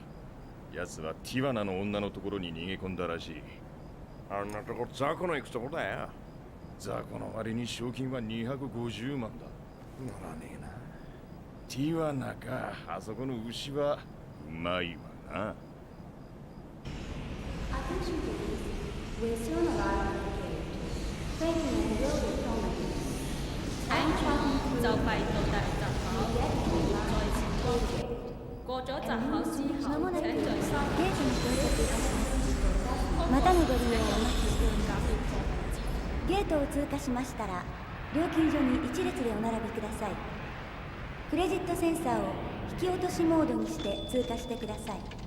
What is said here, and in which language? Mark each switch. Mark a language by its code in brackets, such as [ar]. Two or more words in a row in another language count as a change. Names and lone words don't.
[ja] 奴はティワナの女のところに逃げ込んだらしい。あんなとこ雑魚の行くとこだよ。雑魚の割に賞金は250万だ。乗らねえな。ティワナか、あそこの牛はうまいわな。 [yue] 安全就快到達閘口，在前方嘅。過咗閘口之後，請在三 [ja] またのご利用をお待ちしております。ゲートを通過しましたら、料金所に一列でお並びください。クレジットセンサーを引き落としモードにして通過してください。